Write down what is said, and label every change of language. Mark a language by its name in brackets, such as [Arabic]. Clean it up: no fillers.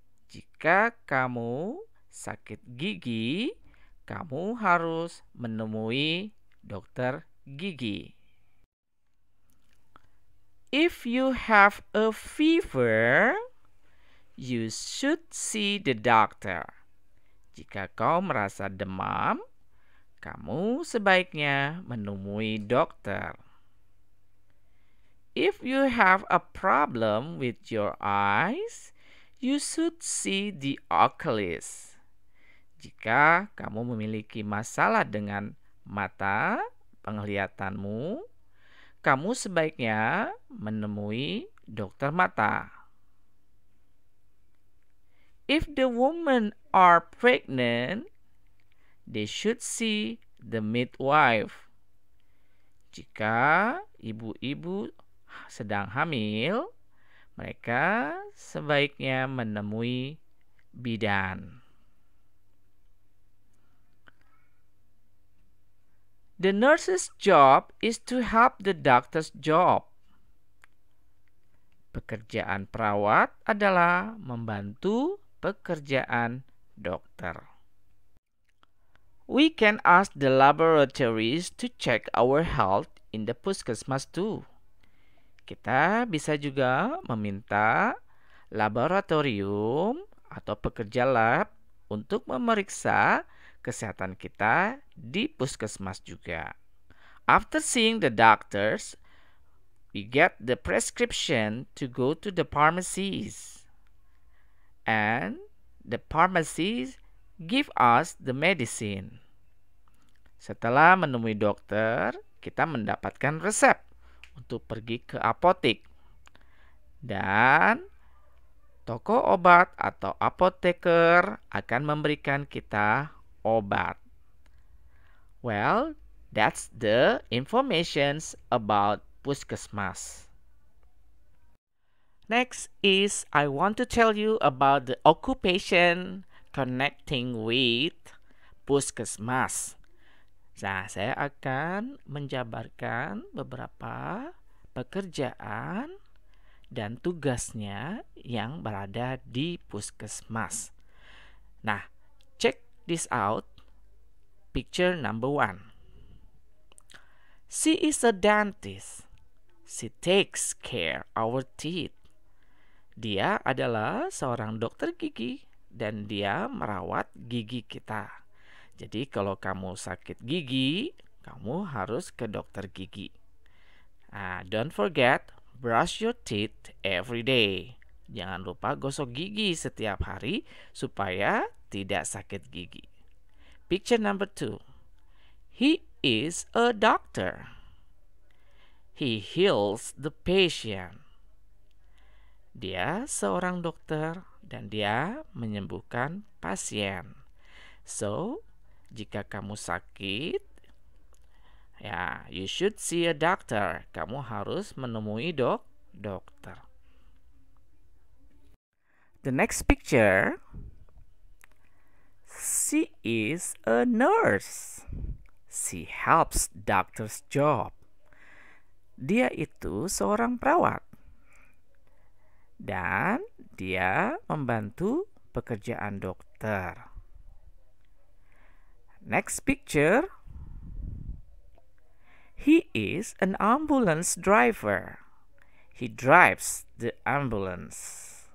[Indonesian] Jika kamu sakit gigi, kamu harus menemui dokter gigi. [English] If you have a fever, you should see the doctor. [Indonesian] Jika kau merasa demam, kamu sebaiknya menemui dokter. [English] If you have a problem with your eyes, you should see the oculist. [Indonesian] Jika kamu memiliki masalah dengan mata, penglihatanmu, kamu sebaiknya menemui dokter mata. [English] If the women are pregnant, they should see the midwife. [Indonesian] Jika ibu-ibu sedang hamil, mereka sebaiknya menemui bidan. [English] The nurse's job is to help the doctor's job. [Indonesian] Pekerjaan perawat adalah membantu pekerjaan dokter. [English] We can ask the laboratories to check our health in the puskesmas too. [Indonesian] Kita bisa juga meminta laboratorium atau pekerja lab untuk memeriksa kesehatan kita di puskesmas juga. [English] After seeing the doctors, we get the prescription to go to the pharmacies. And the pharmacies give us the medicine. [Indonesian] Setelah menemui dokter, kita mendapatkan resep untuk pergi ke apotek. Dan toko obat atau apoteker akan memberikan kita obat. [English] Well, that's the informations about puskesmas. Next is I want to tell you about the occupation connecting with puskesmas. [Indonesian] Nah, saya akan menjabarkan beberapa pekerjaan dan tugasnya yang berada di puskesmas. [English] Nah, check this out. Picture number 1. She is a dentist. She takes care our teeth. [Indonesian] Dia adalah seorang dokter gigi dan dia merawat gigi kita. Jadi kalau kamu sakit gigi, kamu harus ke dokter gigi. [English] Don't forget, brush your teeth every day. [Indonesian] Jangan lupa gosok gigi setiap hari supaya tidak sakit gigi. [English] Picture number 2. He is a doctor. He heals the patient. [Indonesian] Dia seorang dokter dan dia menyembuhkan pasien. [English] So, [Indonesian] jika kamu sakit, [English] you should see a doctor. [Indonesian] Kamu harus menemui dokter. [English] The next picture, she is a nurse. She helps doctor's job. [Indonesian] Dia itu seorang perawat dan dia membantu pekerjaan dokter. [English] Next picture, he is an ambulance driver. He drives the ambulance.